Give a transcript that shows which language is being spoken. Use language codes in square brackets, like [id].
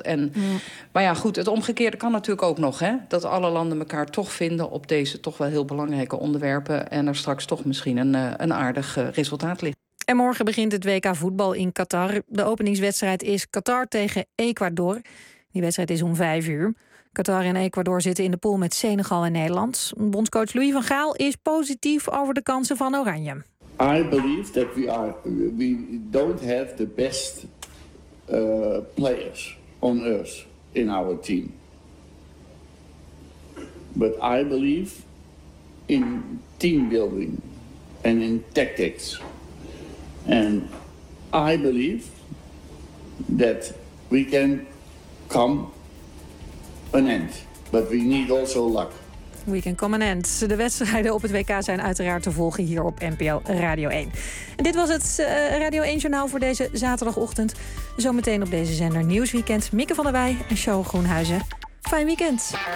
[nl] En, maar ja, goed, het omgekeerde kan natuurlijk ook nog, hè, dat alle landen elkaar toch vinden op deze toch wel heel belangrijke onderwerpen en er straks toch misschien een aardig resultaat ligt. En morgen begint het WK voetbal in Qatar. De openingswedstrijd is Qatar tegen Ecuador. Die wedstrijd is om 5:00. Qatar en Ecuador zitten in de pool met Senegal en Nederland. Bondscoach Louis van Gaal is positief over de kansen van Oranje. [en] I believe that we don't have the best players on earth in our team. But I believe in teambuilding and in tactics. And I believe that we can come an end. But we need also luck. We can come an end. [nl] De wedstrijden op het WK zijn uiteraard te volgen hier op NPO Radio 1. En dit was het Radio 1 journaal voor deze zaterdagochtend. Zometeen op deze zender Nieuwsweekend. Mieke van der Wij en Show Groenhuizen. Fijn weekend.